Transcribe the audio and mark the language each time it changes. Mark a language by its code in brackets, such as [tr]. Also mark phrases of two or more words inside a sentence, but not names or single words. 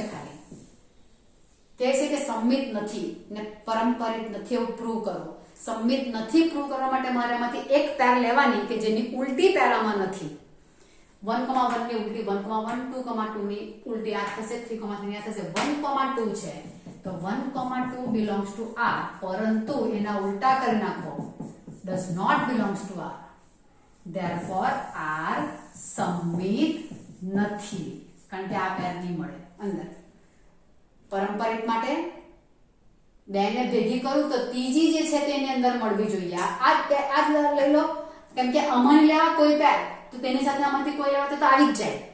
[gu] ખાલી કહે છે કે સંમિત નથી ને પરંપરિત નથી એવું પ્રૂવ કરો. સંમિત નથી પ્રૂવ કરવા માટે મારે આમાંથી એક પેર લેવાની કે જેની ઉલટી પેર આમાં નથી. 1, 1 ની ઉલટી 1, 1 2, 2 ની ઉલટી આ થશે, 3, 3 આ થશે. 1, 2 છે તો 1, 2 [en] belongs to r, [gu] પરંતુ એના ઉલટા કરી નાખો, [en] does not belongs to r, therefore r [gu] સંમિત નથી કારણ કે આ પેર નહીં મળે અંદર. પરંપરિત માટે બે ને ભેગી કરું તો ત્રીજી જે છે તેની અંદર મળવી જોઈએ. આ લઈ લો કેમ કે અમારી લેવા કોઈ પેર તો તેની સાથે આમાંથી કોઈ લેવા તો આવી જ જાય.